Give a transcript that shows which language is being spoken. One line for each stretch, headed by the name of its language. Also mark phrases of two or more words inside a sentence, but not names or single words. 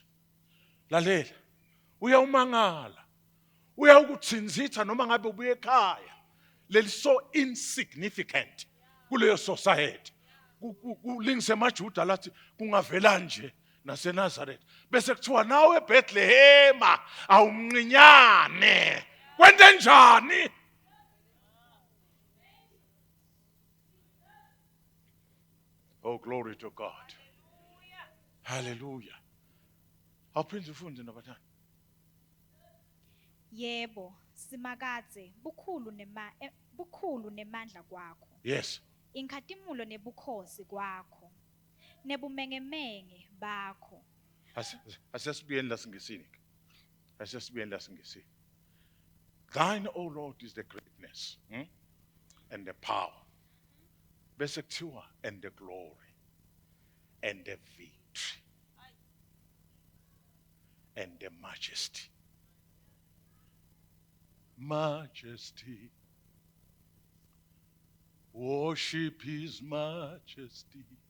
Swati: Lalela uyawumangala uyawukuthinzitha noma ngabe ubuye ekhaya leli
English: so insignificant
Swati: kuleyo society. Kulingise maJuda lathi kungavela nje naseNazaretha bese kuthiwa nawe eBethlehem awumncinyane kwente njani?
English: Oh, glory to God. Hallelujah.
Swati: Awuphinde ufunde nobathana. Yebo, simakadze bukhulu nemandla kwakho.
English: Yes.
Swati: Inkhatimulo nebukhosi kwakho. Nebumengemenge bakho. Asesibuyeni lasingesini. Asesibuyeni lasingesini.
English: Thine, O Lord, is the greatness and the power.
Swati: Bese kuthiwa
English: and the glory and the victory and the majesty. Majesty. Worship his majesty.